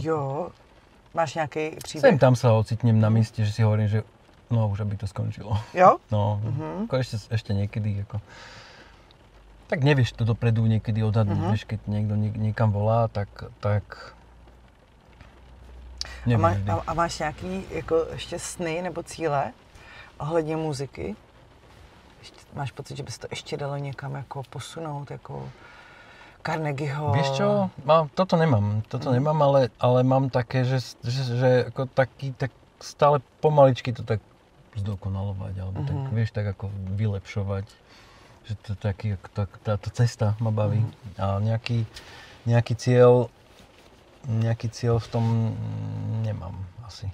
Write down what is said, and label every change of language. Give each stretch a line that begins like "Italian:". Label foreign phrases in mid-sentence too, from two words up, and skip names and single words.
Slovak: Jo, máš nejaký príbeh? Sem tam sa ocitnem na mieste, že si hovorím, že no už aby to skončilo. Jo? No, ako ešte niekedy, ako... Tak nevieš to dopredu niekedy odhadnúť, vieš, keď niekto niekam volá, tak nevieš vždy.
Czech: A máš nějaký jako ještě sny nebo cíle ohledně muziky? Máš pocit, že by se to ještě dalo někam jako posunout, jako Carnegieho?
Slovak: Vieš čo? Toto nemám, ale mám také, že ako taký, tak stále pomaličky to tak zdokonalovať, alebo tak, vieš, tak ako vylepšovať. Že to taký, táto cesta ma baví. A nejaký cieľ v tom nemám asi.